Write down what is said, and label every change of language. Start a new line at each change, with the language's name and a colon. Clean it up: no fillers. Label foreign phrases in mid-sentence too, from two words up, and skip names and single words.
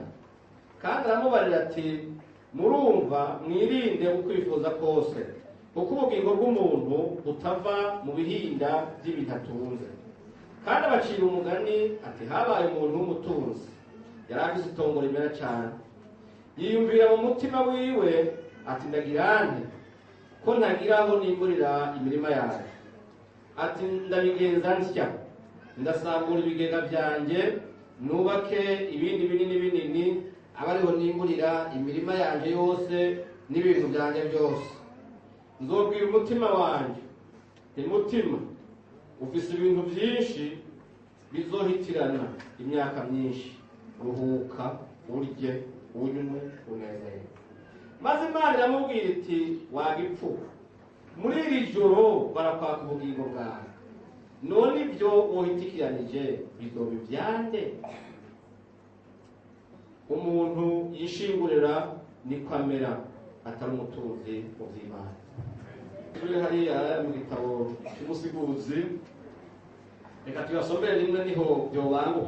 Rundi: Kandi aramubarira ati murumva mwirinde ukwifuza kose kuko ubugingo bw'umuntu butava mu bihinda by'ibintu atunze. Kandi abacira umugani ati habaye umuntu w'umutunzi yari afise itongo rimera cyane, yiyumvira mu mutima wiwe ati ndagirane ko ntagira aho nimburira imirima yanjye. Ati ndabigenza nsya ndasambura ibigega byanjye nubake ibindi binini binini aba ariho nimburira imirima yanjye yose n'ibintu byanjye byose. Nzobwira umutima wanjye nti mutima ufise ibintu byinshi bizohitirana imyaka myinshi, ruhuka urye unywe unezerwe. Maze Imana iramubwira iti wagipfu muri iri joro barakwaka ubugingo bwawe, none ibyo wohitikiranije bizoba ivyande? Umuntu yishingurira niko amera atari umutunzi mu vy'Imana. Turi hariya mu gitabo cy'umusiguzi, reka tuyasomere rimwe niho byobanguka.